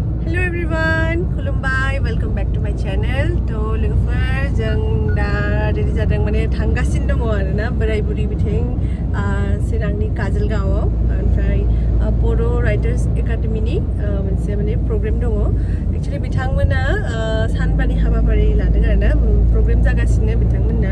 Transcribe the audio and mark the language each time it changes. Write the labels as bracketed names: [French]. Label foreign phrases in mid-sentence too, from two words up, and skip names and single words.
[English] Hello everyone, खुलुमबाय, welcome back to my channel. [Bodo] तो लोगोफोर जों दा रेडि जादों माने थांगासिनो दङ आरोना बोराय बुरि बिथिं चिरांनि काजलगावआव ओमफ्राय बर' राइटार्स एकाडेमिनि मोनसे माने प्रग्राम दङ. एक्चुअली बिथांमोना सानबानि हाबाफारि लादों आरोना प्रग्राम जागासिनो बिथांमोना.